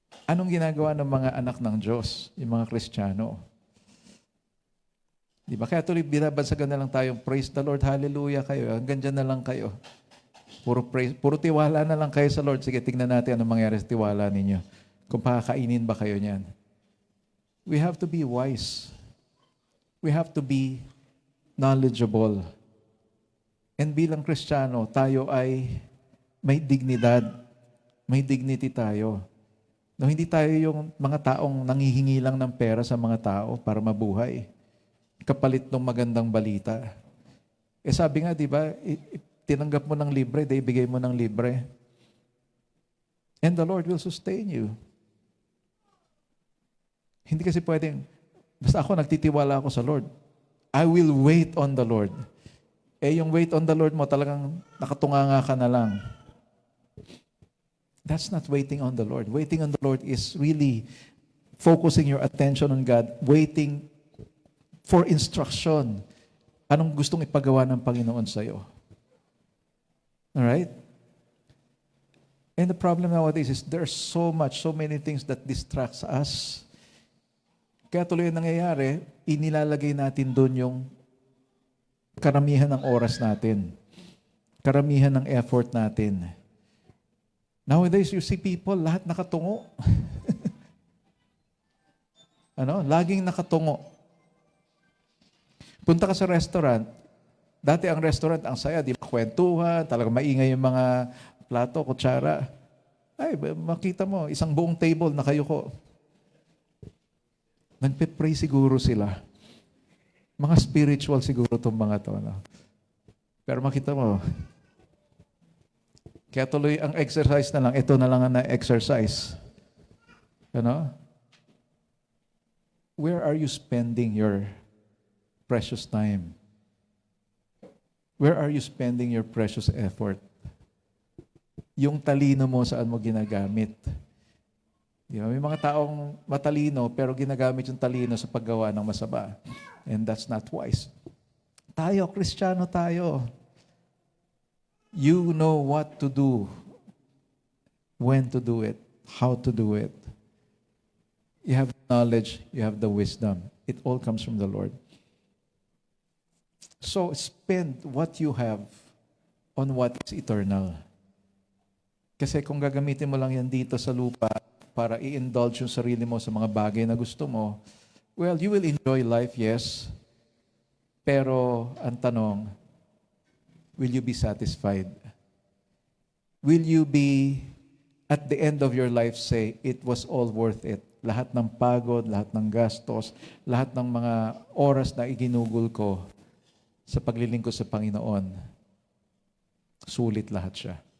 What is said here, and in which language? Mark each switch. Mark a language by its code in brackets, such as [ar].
[tl] Anong ginagawa ng mga anak ng Diyos, yung mga Kristiyano? Di ba? Kaya tuloy binabansagan na lang tayong [en] praise the Lord, hallelujah [tl] kayo. Hanggang dyan na lang kayo. Puro praise, puro tiwala na lang kayo sa Lord. Sige, tingnan natin anong mangyari sa tiwala ninyo. Kung pakakainin ba kayo niyan. [en] We have to be wise. We have to be knowledgeable. [tl] And bilang Kristiyano, tayo ay may dignidad. May dignity tayo. No, hindi tayo yung mga taong nanghihingi lang ng pera sa mga tao para mabuhay. Kapalit ng magandang balita. Sabi nga, di ba, tinanggap mo ng libre, ibigay mo ng libre. [en] And the Lord will sustain you. [tl] Hindi kasi pwedeng, basta ako nagtitiwala ako sa Lord. [en] I will wait on the Lord. [tl] Yung [en] wait on the Lord [tl] mo, talagang nakatunganga ka na lang. [en] That's not waiting on the Lord. Waiting on the Lord is really focusing your attention on God, waiting for instruction. [tl] Anong gustong ipagawa ng Panginoon sa'yo? [en] Alright? And the problem nowadays is there's so many things that distracts us. [tl] Kaya tuloy ang nangyayari, inilalagay natin doon yung karamihan ng oras natin. Karamihan ng effort natin. [en] Nowadays, you see people, [tl] lahat nakatungo. Laging nakatungo. Punta ka sa restaurant, dati ang restaurant, ang saya, di ba, kwentuhan, talagang maingay yung mga plato, kutsara. Ay, makita mo, isang buong table nakayuko. Nagpe-pray siguro sila. Mga spiritual siguro itong mga to. Pero makita mo, kaya tuloy ang exercise na lang, ito na lang ang na-exercise. [en] Where are you spending your precious time? Where are you spending your precious effort? [tl] Yung talino mo, saan mo ginagamit? Di ba? May mga taong matalino, pero ginagamit yung talino sa paggawa ng masama. [en] And that's not wise. [tl] Tayo, Kristiyano tayo. [en] You know what to do, when to do it, how to do it. You have knowledge, you have the wisdom. It all comes from the Lord. So spend what you have on what is eternal. [tl] Kasi kung gagamitin mo lang yan dito sa lupa para i-indulge yung sarili mo sa mga bagay na gusto mo, [en] well, you will enjoy life, yes. [tl] Pero ang tanong, [en] will you be satisfied? Will you be, at the end of your life, say, it was all worth it? [tl] Lahat ng pagod, lahat ng gastos, lahat ng mga oras na iginugol ko sa paglilingkod sa Panginoon, sulit lahat siya.